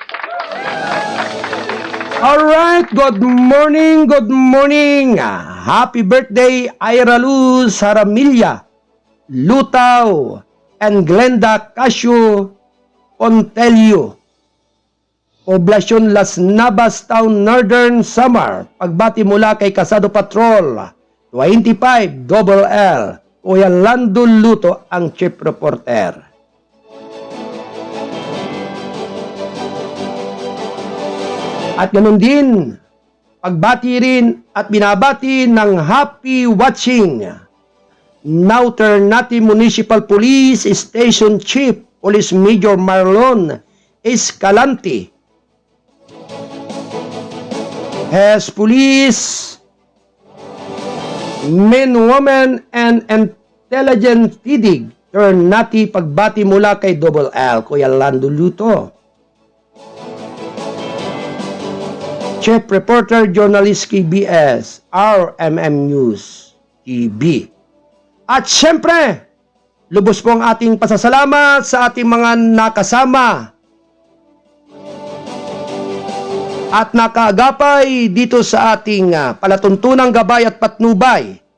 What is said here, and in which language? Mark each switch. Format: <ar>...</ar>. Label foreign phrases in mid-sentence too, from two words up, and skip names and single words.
<en>Alright, good morning. Happy birthday, Ira Luz Haramilla, Lutaw, and Glenda Casio Pontelio. Poblasyon Las Navas Town, Northern Samar.</en> <tl>Pagbati mula kay Kasado Patrol 25 LL. Kuya Lando Luto ang</tl> <en>chief reporter.</en> <tl>At ganun din, pagbati rin at binabati ng</tl> <en>happy watching</en> <tl>Now Ternate Municipal Police Station Chief Police Major Marlon Escalante,</tl> <en>has police men, women, and intelligent TIDIG Ternati</en> <tl>pagbati mula kay</tl> <en>Double L, Kuya Lando Luto. Chief Reporter Journalist KBS, RMM News TV.</en> <tl>At syempre, lubos po ang ating pasasalamat sa ating mga nakasama at nakaagapay dito sa ating palatuntunang gabay at patnubay.</tl>